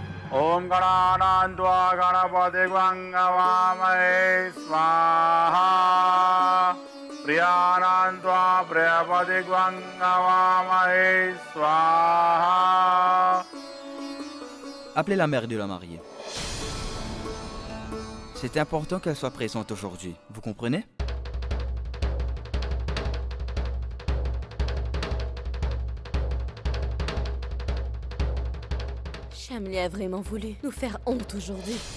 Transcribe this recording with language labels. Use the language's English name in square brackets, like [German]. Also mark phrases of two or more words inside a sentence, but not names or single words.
[Sanskrit] Om Gananandva Ganapati Gwangavamahe Swaha. Priyanandva Priyapati Gwangavamahe Swaha. [French] Appelez la mère de la mariée. C'est important qu'elle soit présente aujourd'hui, vous comprenez? Shamli a vraiment voulu nous faire honte aujourd'hui.